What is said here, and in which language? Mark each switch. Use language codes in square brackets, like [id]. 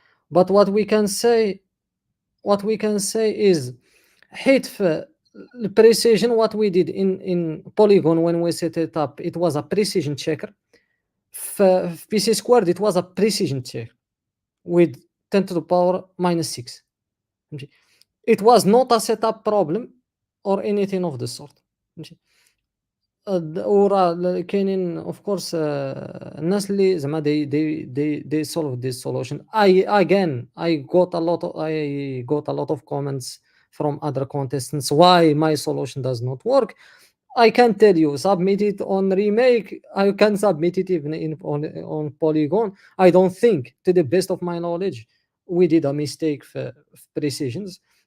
[en] But what we can say is [ar] حيت في [en] precision what we did in Polygon when we set it up, it was a precision checker. [ar] في [en] PC squared it was a precision check with 10 to the power -6. It was not a setup problem or anything of the sort. [ar] وراه كاينين اوف كورس الناس اللي زعما [en] they solve this solution. I got a lot of comments from other contestants why my solution does not work. I can tell you, submit it on Remake, I can submit it even on Polygon. I don't think, to the best of my knowledge, we did a mistake for precisions.